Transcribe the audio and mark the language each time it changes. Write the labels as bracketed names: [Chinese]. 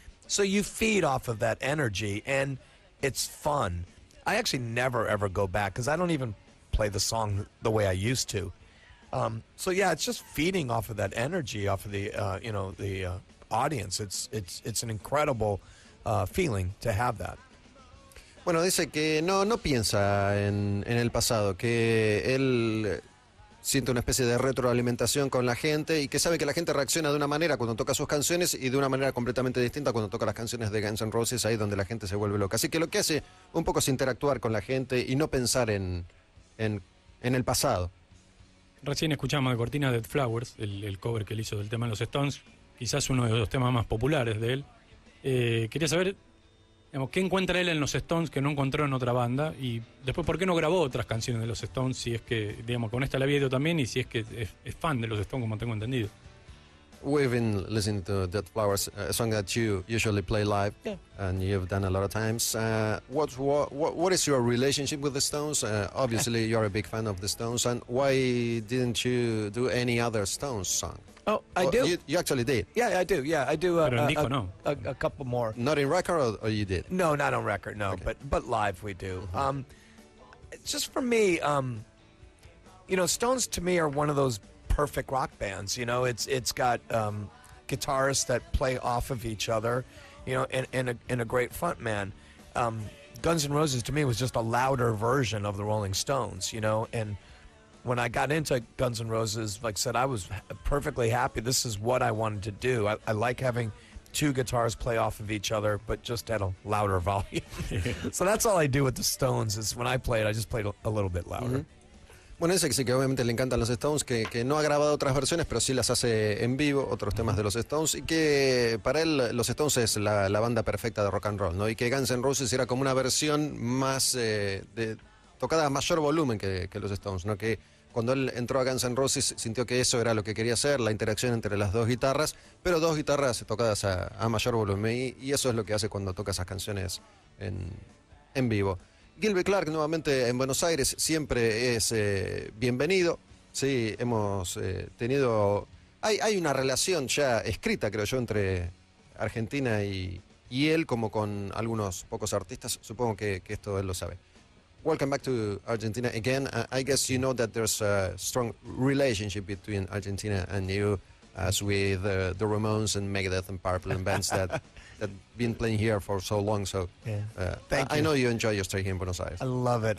[English] So you feed off of that energy, and it's fun. I actually never, ever go back because I don't even play the song the way I used to. So yeah, it's just feeding off of that energy, off of the audience. It's an incredible feeling to have that. [Spanish] Bueno, dice que no piensa en el pasado, que él siente una especie de retroalimentación con la gente y que sabe que la gente reacciona de una manera cuando toca sus canciones y de una manera completamente distinta cuando toca las canciones de Guns N' Roses, ahí donde la gente se vuelve loca. Así que lo que hace un poco es interactuar con la gente y no pensar en el pasado. Recién escuchamos de cortina Dead Flowers, el cover que él hizo del tema de los Stones, quizás uno de los temas más populares de él. Quería saber, digamos, qué encuentra él en los Stones que no encontró en otra banda y después por qué no grabó otras canciones de los Stones, si es que, digamos, con esta la había ido también y si es que es fan de los Stones, como tengo entendido. [English] We've been listening to Dead Flowers, a song that you usually play live, and you've done a lot of times. What is your relationship with the Stones? Obviously, you're a big fan of the Stones, and why didn't you do any other Stones song? Oh, I do. You actually did? Yeah, I do. Yeah, I do. [Spanish] Pero en disco no. [English] A couple more. Not in record, or you did? No, not on record. No, Okay. but live we do. Just for me, Stones to me are one of those perfect rock bands. It's got guitarists that play off of each other, and a great front man. Guns N' Roses to me was just a louder version of the Rolling Stones, and when I got into Guns N' Roses, like I said, I was perfectly happy. This is what I wanted to do. I like having two guitars play off of each other, but just at a louder volume. So that's all I do with the Stones is when I play it, I just play it a little bit louder. [Spanish] Bueno, dice que sí, que obviamente le encantan los Stones, que no ha grabado otras versiones, pero sí las hace en vivo, otros temas de los Stones, y que para él los Stones es la banda perfecta de rock and roll, ¿no? Y que Guns N' Roses era como una versión más tocada a mayor volumen que los Stones, ¿no? Que cuando él entró a Guns N' Roses sintió que eso era lo que quería hacer, la interacción entre las dos guitarras, pero dos guitarras tocadas a mayor volumen, y eso es lo que hace cuando toca esas canciones en vivo. Gilby Clarke nuevamente en Buenos Aires siempre es bienvenido. Sí, hemos tenido... Hay una relación ya escrita, creo yo, entre Argentina y él, como con algunos pocos artistas. Supongo que esto él lo sabe. [English] Welcome back to Argentina again. I guess you know that there's a strong relationship between Argentina and you, as with the Ramones and Megadeth and Purple and bands that been playing here for so long. So Thank you. I know you enjoy your stay here in Buenos Aires. I love it.